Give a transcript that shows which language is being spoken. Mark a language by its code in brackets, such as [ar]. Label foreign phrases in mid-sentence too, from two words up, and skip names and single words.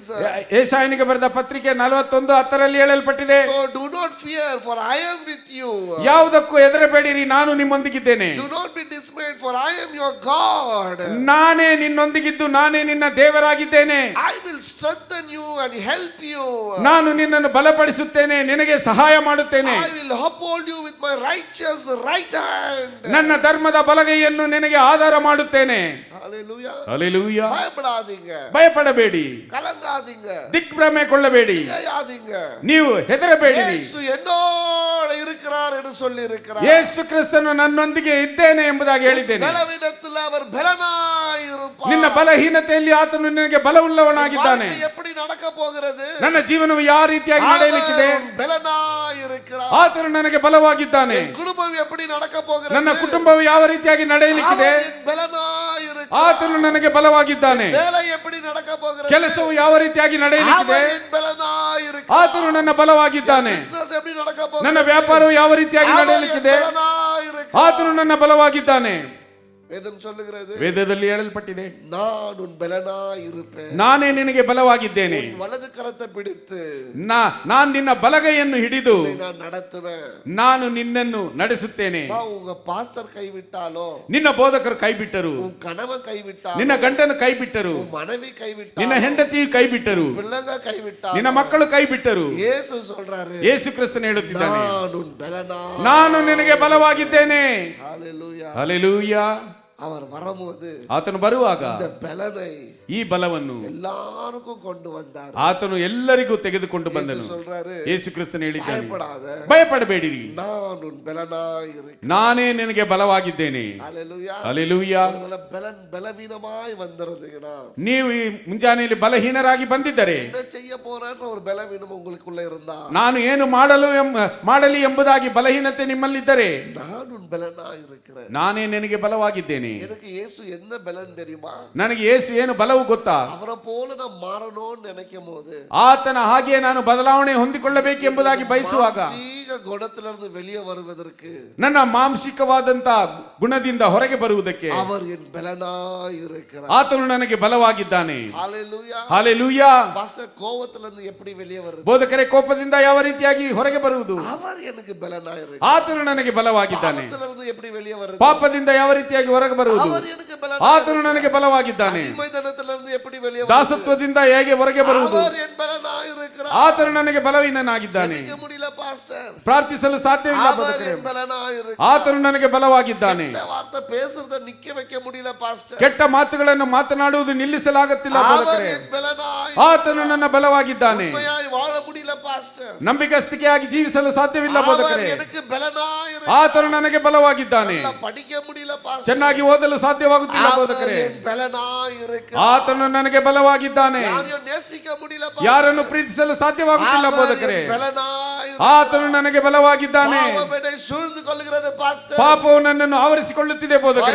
[kn] ಯೆಶಾಯನಿಗೆ ಬರೆದ ಪತ್ರಿಕೆ 41:10ರಲ್ಲಿ ಹೇಳಲ್ಪಟ್ಟಿದೆ, [en] so do not fear, for I am with you. [kn] ಯಾವುದಕ್ಕೂ ಹೆದರಬೇಡಿರಿ, ನಾನು ನಿಮ್ಮೊಂದಿಗಿದ್ದೇನೆ. [en] Do not be dismayed, for I am your God. [kn] ನಾನೇ ನಿನ್ನೊಂದಿಗಿದ್ದು ನಾನೇ ನಿನ್ನ ದೇವರಾಗಿದ್ದೇನೆ. [en] I will strengthen you and help you. [kn] ನಾನು ನಿನ್ನನ್ನು ಬಲಪಡಿಸುತ್ತೇನೆ, ನಿನಗೆ ಸಹಾಯ ಮಾಡುತ್ತೇನೆ. [en] I will uphold you with my righteous right hand. [kn] ನನ್ನ ಧರ್ಮದ ಬಲಗೈಯನ್ನು ನಿನಗೆ ಆಧಾರ ಮಾಡುತ್ತೇನೆ. [en] Hallelujah. [kn] ಹಲ್ಲೆಲೂಯಾ. [ta] பயப்படாதீங்க, [kn] ಭಯಪಡಬೇಡಿ, [ta] கலங்காதீங்க, [kn] ದಿಗ್ಭ್ರಮೆ ಕೊಳ್ಳಬೇಡಿ, [ta] திகையாதீங்க. [kn] ನೀವು ಹೆದರಬೇಡಿರಿ. [ta] ಯೇಸು என்னோடு இருக்கிறார் என்று சொல்லி இருக்கிறார். [kn] ಯೇಸು ಕ್ರಿಸ್ತನು ನನ್ನೊಂದಿಗೆ ಇದ್ದೇನೆ ಎಂಬುದಾಗಿ ಹೇಳಿದ್ದೇನೆ. [ta] பலவீனத்தில் அவர் பலனாய் இருப்பார். [kn] ನಿನ್ನ ಬಲಹೀನತೆಯಲ್ಲಿ ಆತನು ನಿನಗೆ ಬಲವುಳ್ಳವನಾಗಿದ್ದಾನೆ. [ta] எப்படி நடக்க போகிறது? [kn] ನನ್ನ ಜೀವನವು ಯಾವ ರೀತಿಯಾಗಿ ನಡೆಯಲಿಕ್ಕಿದೆ? [ta] பலனாய் இருக்கிறார். [kn] ಆತನು ನನಗೆ ಬಲವಾಗಿದ್ದಾನೆ. [ta] ಕುಟುಂಬವು எப்படி நடக்க போகிறது? [kn] ನನ್ನ ಕುಟುಂಬವು ಯಾವ ರೀತಿಯಾಗಿ ನಡೆಯಲಿಕ್ಕಿದೆ? [ta] பலனாய் இருக்கிறார். [kn] ಆತನು ನನಗೆ ಬಲವಾಗಿದ್ದಾನೆ. [ta] வேலை எப்படி நடக்க போகிறது? [kn] ಕೆಲಸವು ಯಾವ ರೀತಿಯಾಗಿ ನಡೆಯಲಿಕ್ಕಿದೆ? [ta] பலனாய் இருக்கிறார். [kn] ಆತನು ನನ್ನ ಬಲವಾಗಿದ್ದಾನೆ. [ta] ಬಿಸಿನೆಸ್ எப்படி நடக்க போகிறது? [kn] ನನ್ನ ವ್ಯಾಪಾರವು ಯಾವ ರೀತಿಯಾಗಿ ನಡೆಯಲಿಕ್ಕಿದೆ? [ta] பலனாய் இருக்கிறார். [kn] ಆತನು ನನ್ನ ಬಲವಾಗಿದ್ದಾನೆ. [ta] வேதம் சொல்லுகிறது, [kn] ವೇದದಲ್ಲಿ ಹೇಳಲ್ಪಟ್ಟಿದೆ, [ta] நான் உன் பலனாய் இருப்பேன், [kn] ನಾನೇ ನಿನಗೆ ಬಲವಾಗಿದ್ದೇನೆ, [ta] வலது கரத்தை பிடித்து [kn] ನಾನು ನಿನ್ನ ಬಲಗೈಯನ್ನು ಹಿಡಿದು [ta] நான் நடத்துவேன். [kn] ನಾನು ನಿನ್ನನ್ನು ನಡೆಸುತ್ತೇನೆ. [ta] உங்க பாஸ்டர் கைவிட்டாலோ, [kn] ನಿನ್ನ ಬೋಧಕರು ಕೈ ಬಿಟ್ಟರು, [ta] உன் கணவன் கைவிட்டாலோ, [kn] ನಿನ್ನ ಗಂಡನು ಕೈ ಬಿಟ್ಟರು, [ta] உன் மனைவி கைவிட்டாலோ, [kn] ನಿನ್ನ ಹೆಂಡತಿಯು ಕೈ ಬಿಟ್ಟರು, [ta] பிள்ளைங்க கைவிட்டாலோ, [kn] ನಿನ್ನ ಮಕ್ಕಳು ಕೈ ಬಿಟ್ಟರು, [ta] இயேசு சொல்றாரு, [kn] ಯೇಸು ಕ್ರಿಸ್ತನು ಹೇಳುತ್ತಿದ್ದಾನೆ, [ta] நான் உன் பலனாய், [kn] ನಾನು ನಿನಗೆ ಬಲವಾಗಿದ್ದೇನೆ. [ta] ஹalleluya. [kn] ಹಲ್ಲೆಲೂಯಾ. [ta] அவர் வரும்போது [kn] ಆತನು ಬರುವಾಗ [ta] இந்த பலனை [kn] ಈ ಬಲವನ್ನು [ta] எல்லாருக்கும் கொண்டு வந்தார். [kn] ಆತನು ಎಲ್ಲರಿಗೂ ತೆಗೆದುಕೊಂಡು ಬಂದನು. [ta] சொல்றாரு, [kn] ಯೇಸು ಕ್ರಿಸ್ತನು ಹೇಳಿದ್ದಾನೆ, [ta] பயப்படாத, [kn] ಭಯಪಡಬೇಡಿರಿ, [ta] நான் உன் பலனாய் இருக்கிறேன். [kn] ನಾನೇ ನಿನಗೆ ಬಲವಾಗಿದ್ದೇನೆ. [ta] ஹalleluya. [kn] ಹಲ್ಲೆಲೂಯಾ. [ta] ஒருவேளை பலவீனமாய் வந்திருந்தீங்கன்னா, [kn] ನೀವು ಈ ಮುಂಜಾನೆಯಲ್ಲಿ ಬಲಹೀನರಾಗಿ ಬಂದಿದ್ದರೆ, [ta] என்ன செய்ய போறேன்ற ஒரு பலவீனம் உங்களுக்குள்ள இருந்தா, [kn] ನಾನು ಏನು ಮಾಡಲಿ ಎಂಬುದಾಗಿ ಬಲಹೀನತೆ ನಿಮ್ಮಲ್ಲಿದ್ದರೆ, [ta] நான் உன் பலனாய் இருக்கிறேன். [kn] ನಾನೇ ನಿನಗೆ ಬಲವಾಗಿದ್ದೇನೆ. [ta] எனக்கு இயேசு என்ன பலன் தெரியுமா? [kn] ನನಗೆ ಯೇಸು ಏನು ಬಲವು ಗೊತ್ತಾ? [ta] அவரை போல நான் மாறணும்னு நினைக்கும் போது, [kn] ಆತನ ಹಾಗೆ ನಾನು ಬದಲಾವಣೆ ಹೊಂದಿಕೊಳ್ಳಬೇಕು ಎಂಬುದಾಗಿ ಬಯಸುವಾಗ, [ta] மாம்சீக குணத்திலிருந்து வெளியே வருவதற்கு, [kn] ನನ್ನ ಮಾಂಸಿಕವಾದಂತ ಗುಣದಿಂದ ಹೊರಗೆ ಬರುವುದಕ್ಕೆ [ta] அவர் என் பலனாய் இருக்கிறார். [kn] ಆತನು ನನಗೆ ಬಲವಾಗಿದ್ದಾನೆ. [ta] ஹalleluya. [kn] ಹಲ್ಲೆಲೂಯಾ. [ta] பாஸ்டர் கோவத்திலிருந்து எப்படி வெளியே வருது? [kn] ಬೋಧಕರೇ, ಕೋಪದಿಂದ ಯಾವ ರೀತಿಯಾಗಿ ಹೊರಗೆ ಬರುವುದು? [ta] அவர் எனக்கு பலனாய் இருக்கிறார். [kn] ಆತನು ನನಗೆ ಬಲವಾಗಿದ್ದಾನೆ. [ta] பாவத்திலிருந்து எப்படி வெளியே வருது? [kn] ಪಾಪದಿಂದ ಯಾವ ರೀತಿಯಾಗಿ ಹೊರಗೆ ಬರುವುದು? [ta] அவர் எனக்கு பலனாய், [kn] ಆತನು ನನಗೆ ಬಲವಾಗಿದ್ದಾನೆ. [ta] அடிமைத்தனத்திலிருந்து எப்படி வெளியே வருது? [kn] ದಾಸತ್ವದಿಂದ ಹೇಗೆ ಹೊರಗೆ ಬರುವುದು? [ta] அவர் என் பலனாய் இருக்கிறார். [kn] ಆತನು ನನಗೆ ಬಲವೀನನಾಗಿದ್ದಾನೆ. [ta] ஜெபிக்க முடியல பாஸ்டர், [kn] ಪ್ರಾರ್ಥಿಸಲು ಸಾಧ್ಯವಿಲ್ಲ [ta] அவர் [kn] ಬೋಧಕರೇ, [ta] என் பலனாய் இருக்கிறார். [kn] ಆತನು ನನಗೆ ಬಲವಾಗಿದ್ದಾನೆ. ಕೆಟ್ಟ ವಾರ್ತೆ [ta] பேசுறத நிக்க வைக்க முடியல பாஸ்டர், [kn] ಕೆಟ್ಟ ಮಾತುಗಳನ್ನು ಮಾತನಾಡುವುದು ನಿಲ್ಲಿಸಲಾಗುತ್ತಿಲ್ಲ [ta] அவர் [kn] ಬೋಧಕರೇ, [ta] என் பலனாய், [kn] ಆತನು ನನ್ನ ಬಲವಾಗಿದ್ದಾನೆ. [ta] உண்மையாய் வாழ முடியல பாஸ்டர், [kn] ನಂಬಿಕಸ್ತಿಕೆಯಾಗಿ ಜೀವಿಸಲು ಸಾಧ್ಯವಿಲ್ಲ [ta] அவர் [kn] ಬೋಧಕರೇ, [ta] எனக்கு பலனாய் இருக்கிறார். [kn] ಆತನು ನನಗೆ ಬಲವಾಗಿದ್ದಾನೆ. [ta] நல்லா படிக்க முடியல பாஸ்டರ್, [kn] ಚೆನ್ನಾಗಿ ಓದಲು ಸಾಧ್ಯವಾಗುತ್ತಿಲ್ಲ [ta] அவர் [kn] ಬೋಧಕರೇ, [ta] என் பலனாய் இருக்கிறார். [kn] ಆತನು ನನಗೆ ಬಲವಾಗಿದ್ದಾನೆ. [ta] யாரையும் நேசிக்க முடியல பாஸ்டர், [kn] ಯಾರನ್ನು ಪ್ರೀತಿಸಲು ಸಾಧ್ಯವಾಗುತ್ತಿಲ್ಲ [ta] அவர் [kn] ಬೋಧಕರೇ, [ta] என் பலனாய் [kn] ಆತನು ನನಗೆ ಬಲವಾಗಿದ್ದಾನೆ. [ta] பாவம் என்னை சூழ்ந்து கொள்கிறது பாஸ்டர், [kn] ಪಾಪವು ನನ್ನನ್ನು ಆವರಿಸಿಕೊಳ್ಳುತ್ತಿದೆ ಬೋಧಕರೇ,